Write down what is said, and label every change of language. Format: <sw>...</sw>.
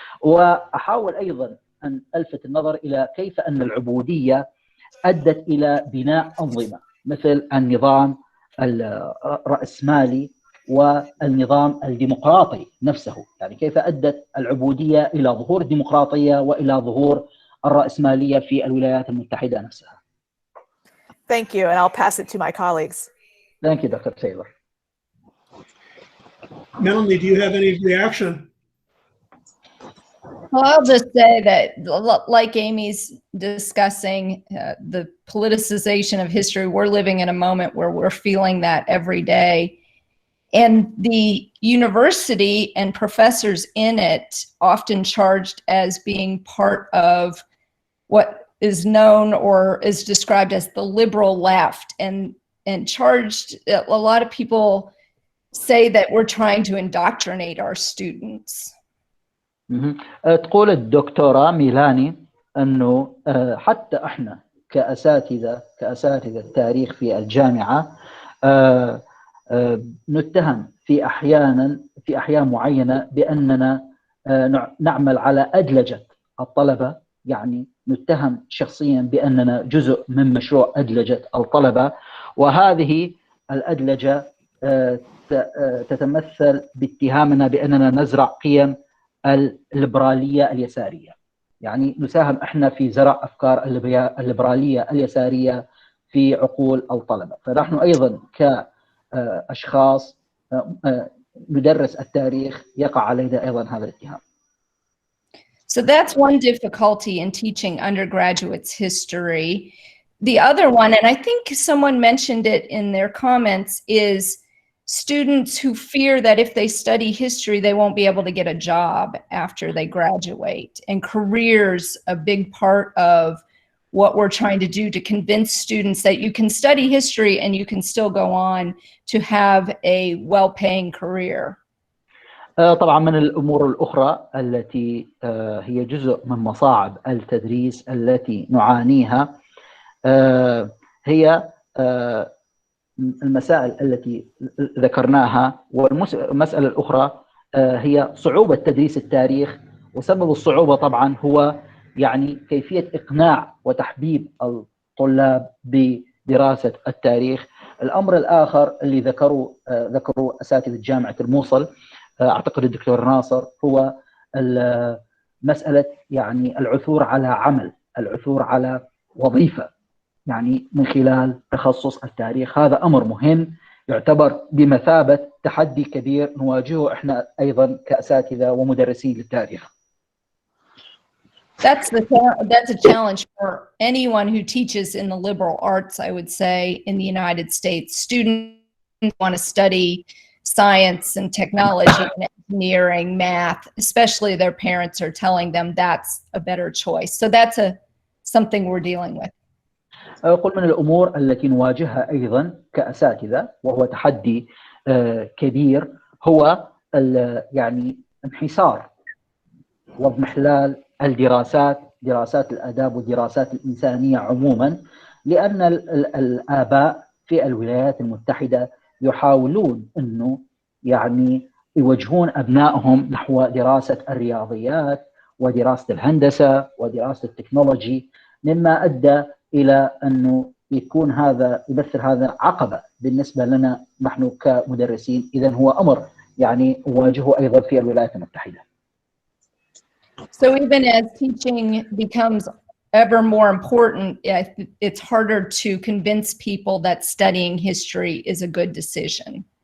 <ar>وأحاول أيضا أن ألفت النظر إلى كيف أن العبودية أدت إلى بناء أنظمة مثل النظام الرأسمالي والنظام الديمقراطي نفسه، يعني كيف أدت العبودية إلى ظهور الديمقراطية وإلى ظهور الرأسمالية في الولايات المتحدة نفسها.</ar> <en>Thank you, and I'll pass it to my colleagues. Thank you, Dr. Taylor. Melanie, do you have any reaction? Well, I'll just say that, like Amy's discussing the politicization of history, we're living in a moment where we're feeling that every day. And the university and professors in it often charged as being part of what is known or is described as the liberal left, and charged, a lot of people say that we're trying to indoctrinate our students.</en> <ar>تقول الدكتورة ميلاني أنه حتى إحنا كأساتذة التاريخ في الجامعة نتهم في أحيان معينة بأننا نعمل على أدلجة الطلبة، يعني نتهم شخصيا بأننا جزء من مشروع أدلجة الطلبة، وهذه الأدلجة تتمثل باتهامنا بأننا نزرع قيم الليبرالية اليسارية، يعني نساهم احنا في زرع افكار الليبرالية اليسارية في عقول الطلبة. فنحن ايضا كاشخاص ندرس التاريخ يقع علينا ايضا هذا الاتهام.</ar> <en>So that's one difficulty in teaching undergraduates history. The other one, and I think someone mentioned it in their comments, is students who fear that if they study history, they won't be able to get a job after they graduate. And careers, a big part of what we're trying to do to convince students that you can study history and you can still go on to have a well-paying career.</en> <ar>طبعا من الأمور الأخرى التي هي جزء من مصاعب التدريس التي نعانيها هي المسائل التي ذكرناها، والمسألة الأخرى هي صعوبة تدريس التاريخ. وسبب الصعوبة طبعا هو يعني كيفية إقناع وتحبيب الطلاب بدراسة التاريخ. الأمر الآخر اللي ذكروا أساتذة جامعة الموصل، أعتقد الدكتور ناصر، هو مسألة يعني العثور على عمل، العثور على وظيفة يعني من خلال تخصص التاريخ. هذا أمر مهم يعتبر بمثابة تحدي كبير نواجهه إحنا أيضا كأساتذة ومدرسين للتاريخ.</ar> <en>That's a challenge for anyone who teaches in the liberal arts, I would say, in the United States. Students want to study science and technology and engineering, math, especially their parents are telling them that's a better choice. So that's something we're dealing with.</en> <ar>أقول من الأمور التي نواجهها أيضا كأساتذة وهو تحدي كبير هو يعني انحسار واضمحلال الدراسات، دراسات الآداب والدراسات الإنسانية عموما، لأن الآباء في الولايات المتحدة يحاولون أنه يعني يوجهون أبنائهم نحو دراسة الرياضيات ودراسة الهندسة ودراسة التكنولوجي، مما أدى إلى أنه يكون يمثل هذا عقبة بالنسبة لنا نحن كمدرسين. إذن هو أمر يعني نواجهه أيضا في الولايات المتحدة.</ar> <en>So even as teaching becomes ever more important, it's harder to convince people that studying history is a good decision.</en>